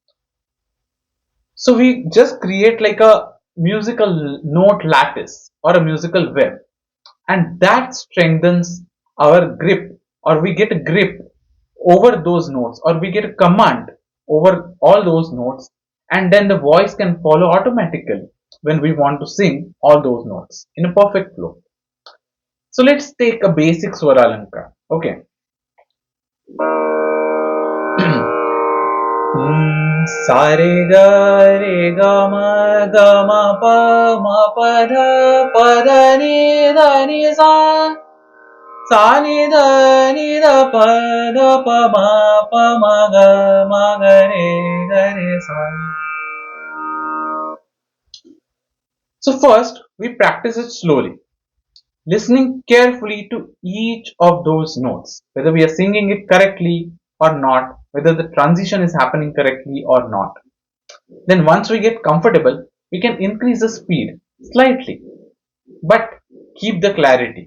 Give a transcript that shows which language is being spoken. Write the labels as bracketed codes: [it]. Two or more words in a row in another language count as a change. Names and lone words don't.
[en] So we just create like a musical note lattice or a musical web, and that strengthens our grip, or we get a grip over those notes, or we get a command over all those notes, and then the voice can follow automatically when we want to sing all those notes in a perfect flow. So let's take a basic [hi] swara alanka. [en] Okay. Sa re ga ma pa ma pa da ni da ni sa ni da pa ma ga re sa. So first we practice it slowly, listening carefully to each of those notes, whether we are singing it correctly or not, whether the transition is happening correctly or not. Then once we get comfortable, we can increase the speed slightly, but keep the clarity.